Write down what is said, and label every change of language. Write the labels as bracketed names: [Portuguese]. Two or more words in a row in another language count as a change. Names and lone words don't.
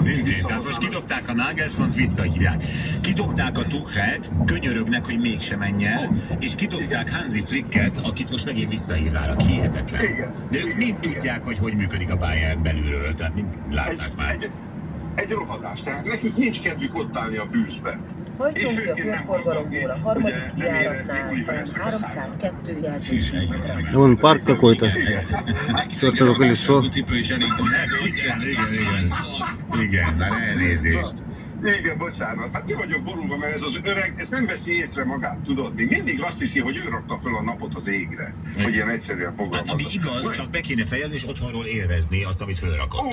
[Hungarian] Tehát most kidobták a Nagelsmannt, visszahívják. Kidobták a Tuchelt, könyörögnek, hogy mégsem menj el, és kidobták Hansi Flicket, akit most megint visszahívnának. Hihetetlen. De ők mind tudják, hogy működik a Bayern belülről, tehát mind látták már. Egy rohadás, tehát nekik nincs kedvük ott állni a bűzbe. Hajtson ki a körforgalomból a harmadik kijáratnál, 302 jelzésre. [Russian] Вон парк какой-то. Чёртово колесо. [Hungarian] Igen, már elnézést. Igen, bocsánat. Hát ki vagyok borulva, mert ez az öreg, ez nem veszi észre magát, tudod? Még mindig azt hiszi, hogy ő rakta föl a napot az égre. Hogy ilyen egyszerűen fogalmazza. Ami igaz, csak be kéne fejezni, és otthonról élvezni azt, amit fölrakott.